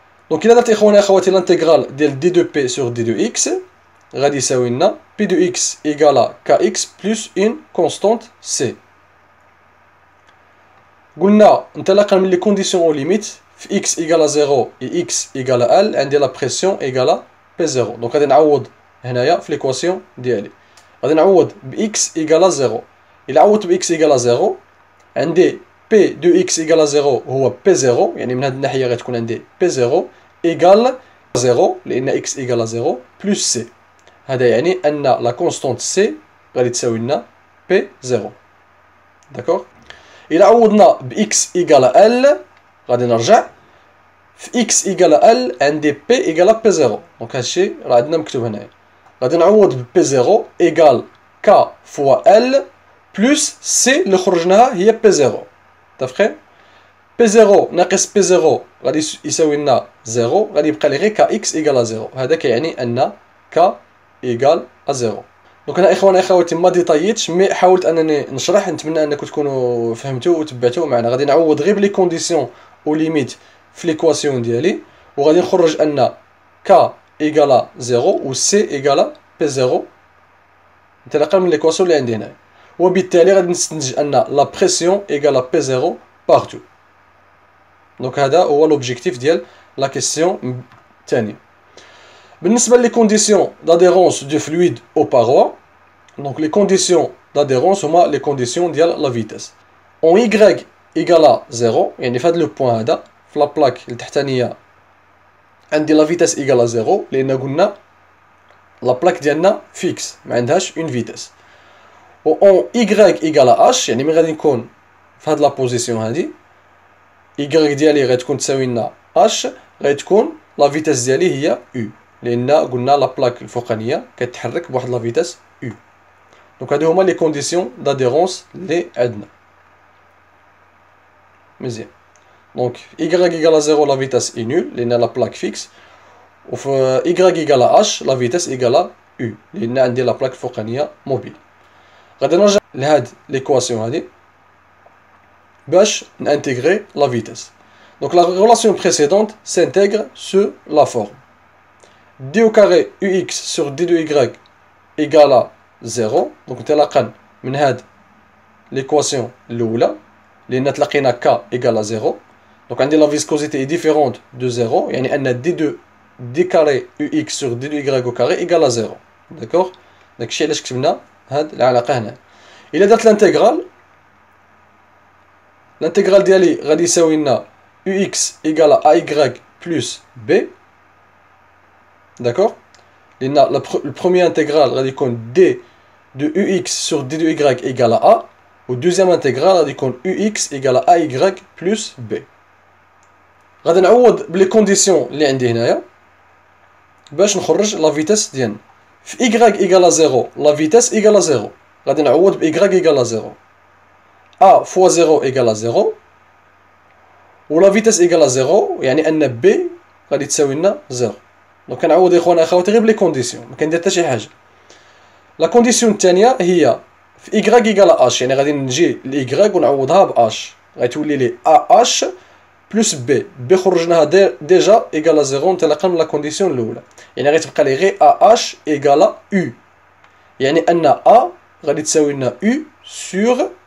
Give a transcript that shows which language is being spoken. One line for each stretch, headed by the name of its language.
French: Donc il a dit l'intégrale de d2p sur d2x
Arabic: غادي يساوي لنا
French: p de x égale à kx plus une constante c.
Arabic: قلنا انطلاقا من
French: les conditions aux limites x égale à 0 et x égale à L عندي la pression égale à p0.
Arabic: Donc غادي نعوض هنايا في l'équation ديالي.
French: غادي نعوض ب x égale à 0. إلا عوضت ب x égale à 0 عندي p de x égale à 0 هو p0 يعني من هذه الناحية غتكون عندي p0 égale 0 لأن x égale à 0 plus c.
Arabic: هذا يعني أن la constante c غادي تساوي لنا p0.
French: داكوغ. إلا عوضنا ب x égale à L غادي نرجع في x égale à L عندي p égale à p0.
Arabic: دونك هادشي راه عندنا مكتوب هنايا. غادي نعوض ب p0 égale k fois L plus c اللي خرجناها هي p0. متفقين؟ p0 ناقص p0 غادي يساوي لنا 0 غادي يبقى لي غير kx égale à 0. هذا كيعني أن k égale à 0. دونك انا اخواني اخواتي ما ديطايتش مي حاولت انني نشرح. نتمنى انكم تكونوا فهمتوا وتبعتوا معنا. غادي نعوض غير بلي كونديسيون او ليميت في ليكواسيون ديالي وغادي نخرج ان k égale 0 و c égale p0 انطلاقا من ليكواسيون اللي عندي هنا. وبالتالي غادي نستنتج ان لا بريسيون égale p0 بارتو. دونك هذا هو لوبجيكتيف ديال لا كيسيون الثانيه.
French: بالنسبة les conditions d'adhérence du fluide aux parois, donc les conditions d'adhérence
Arabic: هما
French: les conditions ديال la vitesse. En y égale à 0
Arabic: يعني في هذا لو بوان هذا في لا بلاك التحتانية عندي la vitesse égale à 0 لأن قلنا لا بلاك ديالنا فيكس ما عندهاش une vitesse. و en y égale à h يعني ملي غادي نكون في هاد لا بوزيسيون هادي y ديالي غتكون تساوي لنا h غادي تكون لا فيتاس ديالي هي u لأن قلنا لا بلاك الفوقانية كتحرك بواحد لا فيتاس u. دونك هادو هما لي كونديسيون داديرونس اللي عندنا. مزيان. دونك y égale à 0 لا فيتاس اي نول لأن لا بلاك فيكس و في y égale à h لا فيتاس égale à u لأن عندي لا بلاك الفوقانية موبيل. غادي نرجع لهاد ليكواسيون هادي باش نانتيغري لا فيتاس.
French: دونك لا relation précédente s'intègre sur la forme d au carré ux sur d2y égale à 0.
Arabic: دونك انطلاقا من هاد ليكواسيون الاولى لان تلقينا k égale à 0. دونك عندي لا فيسكوزيتي
French: est différente de 0 يعني ان d2 d carré ux sur d2y au carré égale à 0. داكوغ.
Arabic: داكشي علاش كتبنا هاد العلاقه هنا. الا درت الانتيغرال ديالي غادي يساوي لنا ux égale à ay plus b.
French: D'accord. Le premier intégral
Arabic: غادي يكون
French: d de ux sur d2y égale à a. و deuxième intégral غادي يكون ux égale à ay plus b.
Arabic: غادي نعوض بلي كونديسيون اللي عندي هنايا باش نخرج لا فيتاس ديالنا.
French: في y égale à 0 لا فيتاس égale à 0 غادي نعوض ب y égale à 0. a fois 0 égale à 0 و لا فيتاس égale à 0 يعني ان b غادي تساوي لنا 0.
Arabic: دونك كنعوض اخواننا اخواتي غير بلي كونديسيون ما كندير حتى شي حاجه. لا كونديسيون الثانيه هي في y égale à h يعني غادي نجي ل y ونعوضها ب h غتولي لي ah بلس b خرجناها ديجا égale à 0 انطلاقا من لا كونديسيون الاولى يعني غتبقى لي غير ah égale à u يعني ان a غادي تساوي لنا u sur